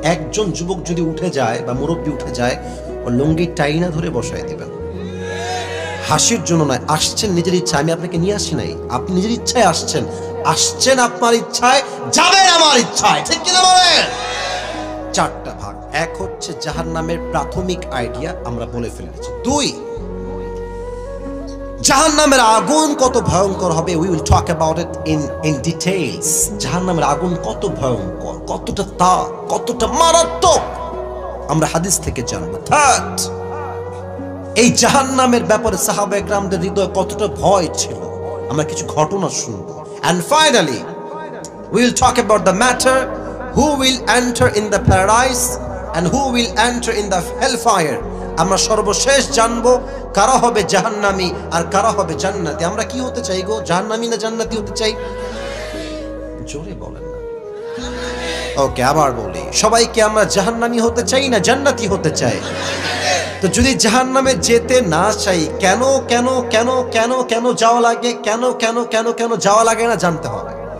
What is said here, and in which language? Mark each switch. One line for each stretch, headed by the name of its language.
Bangla: একজন যুবক যদি উঠে যায় বা মুরব্বী উঠে যায়, ও লুঙ্গি টাইনা ধরে বসায় দিবেন। হাসির জন্য নয়, আসছেন নিজের ইচ্ছা। আমি আপনাকে নিয়ে আসি নাই, আপনি নিজের ইচ্ছায় আসছেন আপনার ইচ্ছায়, যাবেন আমার ইচ্ছায়, ঠিক কিনা বলেন? 4টা ভাগ। এক হচ্ছে জাহান্নামের প্রাথমিক আইডিয়া, আমরা বলে ফেলেছি।
English: 2,
Bangla: জাহান্নামের আগুন কত ভয়ঙ্কর হবে,
English: we will talk about it in details.
Bangla: জাহান্নামের আগুন কত ভয়ঙ্কর, কতটা তাপ, কতটা মারাত্মক, আমরা হাদিস থেকে জানবো। 3, এই জাহান্নামের ব্যাপারে সাহাবা একরামদের হৃদয়ে কতটা ভয় ছিল, আমরা কিছু ঘটনা শুনবো।
English: And finally we will talk about the matter who will enter in the paradise and who will enter in the hellfire.
Bangla: আমরা সর্বশেষ জানবো কারা হবে জাহান্নামী আর কারা হবে জান্নাতি। আমরা কি হতে চাই গো, জাহান্নামী না জান্নাতি হতে চাই? জোরে বলেন না। ওকে, আবার বলি, সবাইকে আমরা জাহান্নামী হতে চাই না জান্নাতি হতে চাই? তো যদি জাহান্নামে যেতে না চাই, কেন কেন কেন কেন কেন যাওয়া লাগে, কেন কেন কেন কেন যাওয়া লাগে না জানতে হবে।